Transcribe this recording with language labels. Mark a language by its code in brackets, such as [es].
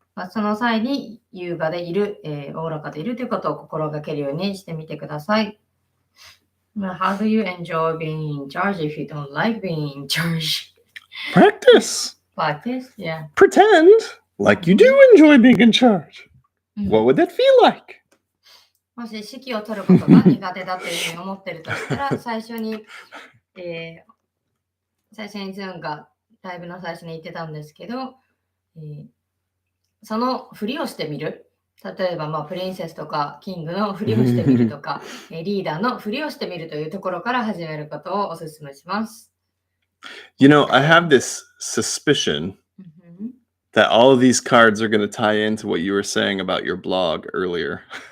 [ja] その際に優雅でいる、おおらかでいるということを心がけるようにしてみてください。 [en] How do you enjoy being in charge if you don't like being in charge? Practice. Yeah. Pretend like you do enjoy being in charge. What would that feel like? [ja] もし指揮を取ることが苦手だというふうに思っているとしたら、最初にズーンがライブの最初に言ってたんですけど、そのふりをしてみる。例えば、プリンセスとかキングのふりをしてみるとか、リーダーのふりをしてみるというところから始めることをお勧めします。 [en] I have this suspicion that all of these cards are going to tie into what you were saying about your blog earlier.